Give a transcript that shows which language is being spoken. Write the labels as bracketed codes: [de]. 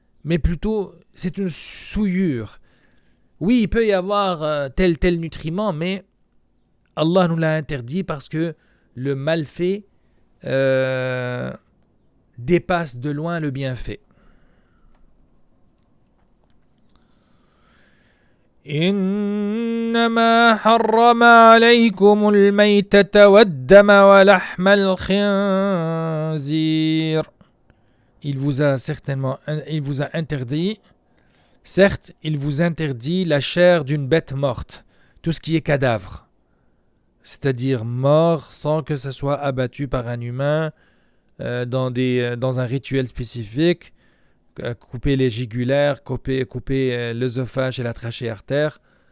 [fr] Mais plutôt, c'est une souillure. Oui, il peut y avoir tel nutriment, mais Allah nous l'a interdit parce que le malfait dépasse de loin le bienfait. [ar] إنما حرم عليكم الميتة والدم ولحم الخنزير. [fr] Il vous a interdit, certes, il vous interdit la chair d'une bête morte, tout ce qui est cadavre, c'est-à-dire mort sans que ça soit abattu par un humain dans un rituel spécifique, couper les jugulaires, couper l'œsophage et la trachée artère.